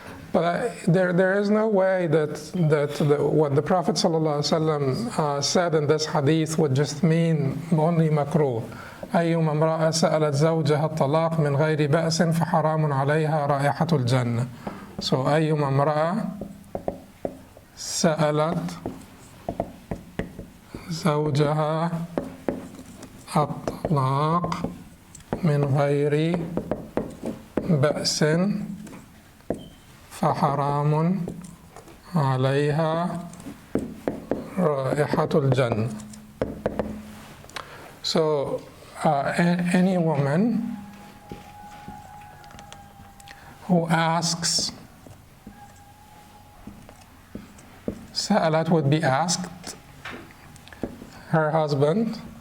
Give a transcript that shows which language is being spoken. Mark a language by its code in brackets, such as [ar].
[en] But there is no way that what the Prophet ﷺ said in this hadith would just mean only makruh. [ar] أيما امرأة سألت زوجها الطلاق من غير بأس فحرام عليها رائحة الجنة. So أيما امرأة سألت زوجها الطلاق من غير بأس فحرام عليها رائحة الجنة. [en] So any woman who asks, Sa'alat would be asked her husband